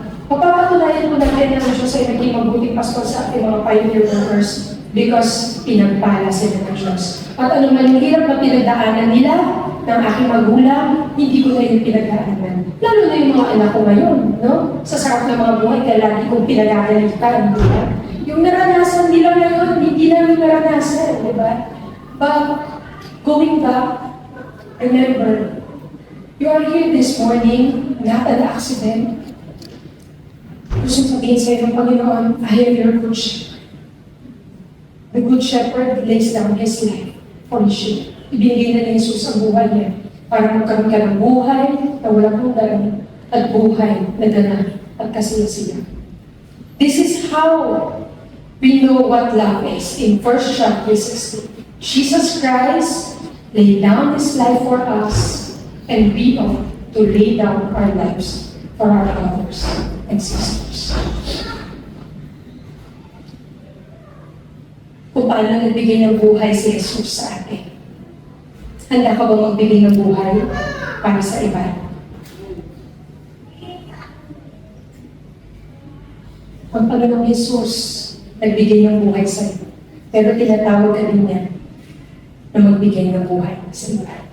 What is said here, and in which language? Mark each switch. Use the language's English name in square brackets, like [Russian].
[Filipino] Mapapatunayan mo na kaya ng Diyos ay naging mabuting pastor sa ating mga pioneer workers because pinagpala sila ng Diyos. At ano man yung hirap na pinagdaanan nila ng aking magulang, hindi ko na yung pinagdaanan. Lalo na yung mga anak ko ngayon, no? Sa sarap ng mga buhay, kaya lagi kong pinagagalitan, di ba? Yung naranasan nila ngayon, hindi namin naranasan, di ba? [English] But, going back, remember, you are here this morning, not an accident. [Filipino] Gusto sabihin sa'yo ng Panginoon, [English] I am your good shepherd. The good shepherd lays down his life for his sheep. [Filipino] Ibinigay na ni Jesus ang buhay niya para magkaroon ka ng buhay na walang hanggan at buhay na ganap at kasiyasiya. [English] This is how we know what love is. In 1 John 3:16, Jesus Christ laid down his life for us, and we ought to lay down our lives for our brothers and sisters. [Filipino] Kung paano nagbigay ng buhay si Jesus sa atin. Handa ka ba magbigay ng buhay para sa iba? Ang Panginoong Jesus nagbigay ng buhay sa iyo. pero tinatawag ka din niya na magbigay ng buhay sa iba.